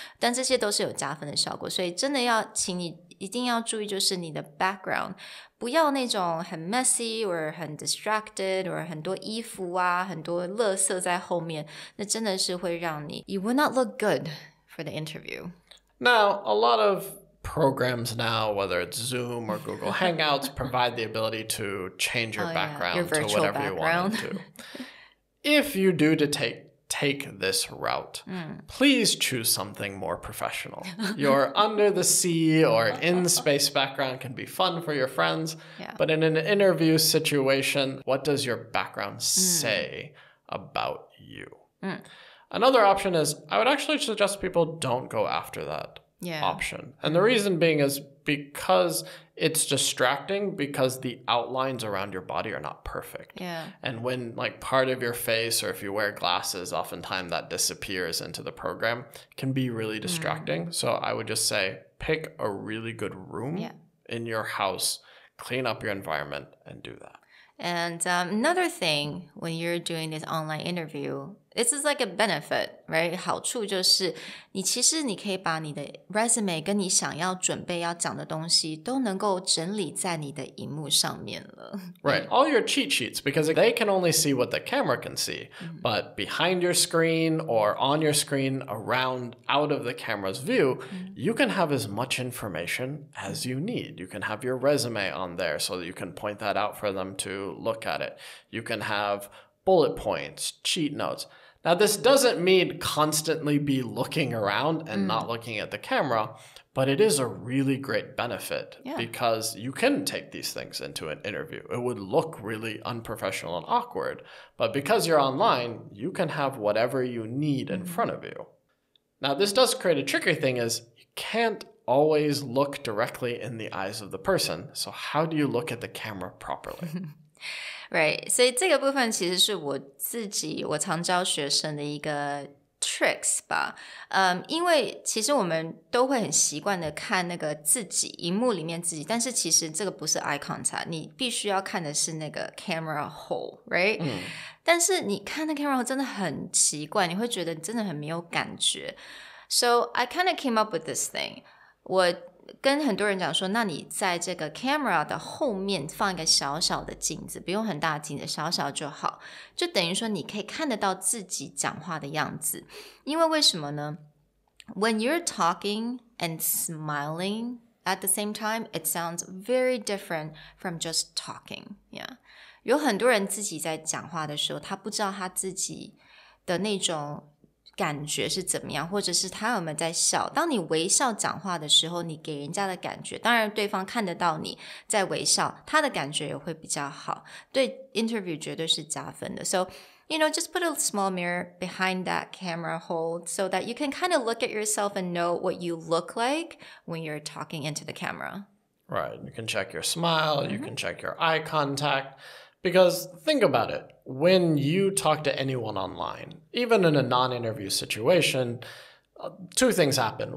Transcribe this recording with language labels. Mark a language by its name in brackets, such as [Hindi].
[Chinese] 但这些都是有加分的效果，所以真的请你一定要注意，就是你的 background 不要那种很 messy or 很 distracted or 很多衣服啊，很多垃圾在后面，那真的是会让你 [English] you will not look good for the interview. Now, a lot of programs now, whether it's Zoom or Google Hangouts, provide the ability to change your background your to whatever you want it to. If you do to take this route, please choose something more professional. Your under the sea or in space background can be fun for your friends, but in an interview situation, what does your background say about you? Another option is, I would actually suggest people don't go after that option. And the reason being is because it's distracting, because the outlines around your body are not perfect. And when part of your face, or if you wear glasses, oftentimes that disappears into the program, can be really distracting. So I would just say, pick a really good room in your house, clean up your environment, and do that. And another thing, when you're doing this online interview, this is like a benefit, right? [Chinese] 好处就是其实你可以把你的 resume 跟你想要准备要讲的东西都能够整理在你的荧幕上面了。 [English] Right. All your cheat sheets, because they can only see what the camera can see. But behind your screen or on your screen, out of the camera's view, you can have as much information as you need. You can have your resume on there so that you can point that out for them to look at it. You can have bullet points, cheat notes. Now, this doesn't mean constantly be looking around and not looking at the camera, but it is a really great benefit because you can take these things into an interview. It would look really unprofessional and awkward, but because you're online, you can have whatever you need in front of you. Now, this does create a tricky thing is you can't always look directly in the eyes of the person. So how do you look at the camera properly? [Chinese] Right, 所以这个部分其实是我常教学生的一个 tricks 吧。因为其实我们都会很习惯的看那个自己荧幕里面自己，但是其实这个不是 eye contact， 你必须要看的是那个 camera hole, right? 但是你看那 camera hole 真的很奇怪，你会觉得真的很没有感觉。 [English] So I kind of came up with this thing. [Chinese] 跟很多人讲说，那你在这个 camera 的后面放一个小小的镜子，不用很大的镜子，小小就好，就等于说你可以看得到自己讲话的样子。因为为什么呢？ [English] When you're talking and smiling at the same time, it sounds very different from just talking. Yeah. [Chinese] 有很多人自己在讲话的时候，他不知道他自己的那种感觉是怎么样，或者是他有没有在笑。当你微笑讲话的时候，你给人家的感觉，当然对方看得到你在微笑，他的感觉也会比较好，对 interview 绝对是加分的。 [English] So, just put a small mirror behind that camera hold so that you can kind of look at yourself and know what you look like when you're talking into the camera. Right. You can check your smile, you can check your eye contact. Because think about it, when you talk to anyone online, even in a non-interview situation, two things happen.